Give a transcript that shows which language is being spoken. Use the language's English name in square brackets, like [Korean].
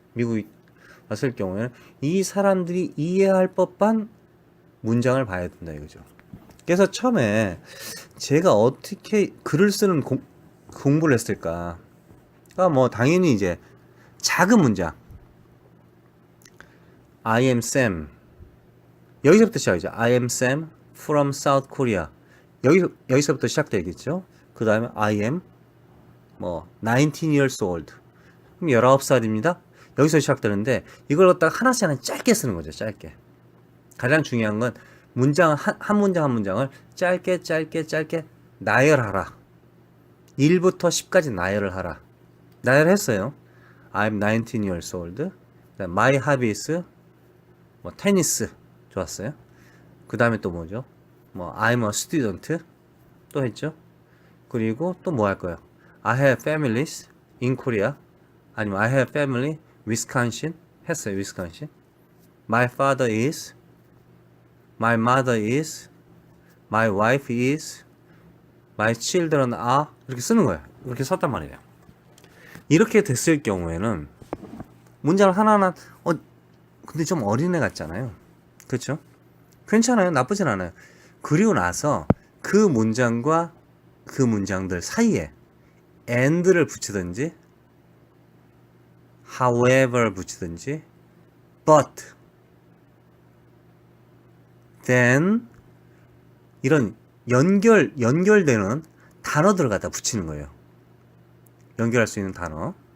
[Korean] 미국에 왔을 경우에는 이 사람들이 이해할 법한 문장을 봐야 된다 이거죠. 그래서 처음에 제가 어떻게 글을 쓰는 공부를 했을까? 뭐 당연히 이제 작은 문장. [English] I am Sam. 여기서부터 시작이죠. I am Sam from South Korea. [Korean] 여기서부터 시작되겠죠. [English] 그 다음에 I am 뭐 19 years old. [Korean] 그럼 19살입니다. 여기서 시작되는데 이걸 갖다가 하나씩 짧게 쓰는 거죠. 짧게. 가장 중요한 건 문장 한 문장 한 문장을 짧게 나열하라. 1부터 10까지 나열을 하라. 나열했어요. I'm 19 years old. [English] My hobby is 뭐 테니스. [Korean] 좋았어요. 그 다음에 또 뭐죠? 뭐 I'm a student. 또 했죠. 그리고 또 뭐 할 거예요? [English] I have families in Korea. 아니면 I have family Wisconsin. [Korean] 했어요. Wisconsin. [English] My father is My mother is My wife is My children are 이렇게 쓰는 거예요. [Korean] 이렇게 썼단 말이에요. 이렇게 됐을 경우에는 문장을 하나하나 근데 좀 어린애 같잖아요. 그렇죠? 괜찮아요. 나쁘진 않아요. 그리고 나서 그 문장과 그 문장들 사이에 and를 붙이든지 however 붙이든지 but then 이런 연결되는 단어들을 갖다 붙이는 거예요. 연결할 수 있는 단어.